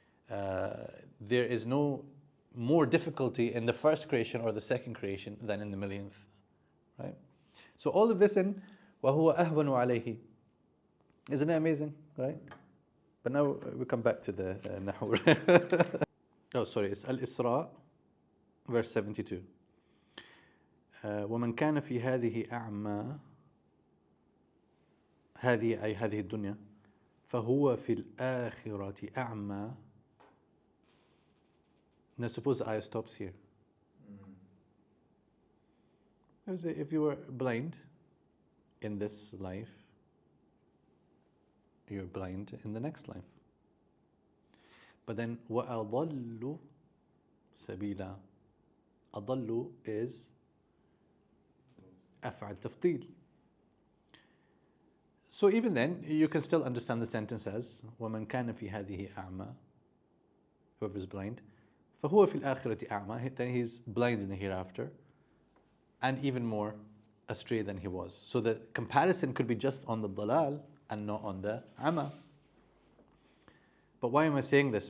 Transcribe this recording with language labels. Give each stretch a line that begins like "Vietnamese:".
English: There is no more difficulty in the first creation or the second creation than in the millionth, right? So all of this in
Arabic: وَهُوَ أَهْوَنُ عَلَيْهِ.
English: Isn't it amazing, right? But now we come back to the Nahw. Oh, sorry, it's Al-Isra, verse 72.
Arabic: ومن كان في هذه أعمى، هذه أي هذه الدنيا، فهو في الآخرة أعمى.
English: Now suppose the ayah stops here. I would say if you were blind in this life, you're blind in the next life. But then
Arabic: وَأَضَلُّ سَبِيلًا. أضل is أفعل تفضيل.
English: So even then, you can still understand the sentence as
Arabic: وَمَنْ كَانَ فِي هَذِهِ أَعْمَى,
English: whoever is blind,
Arabic: فَهُوَ فِي الْآخِرَةِ أَعْمَى,
English: then he's blind in the hereafter, and even more astray than he was. So the comparison could be just on the dalal and not on the ama. But why am I saying this?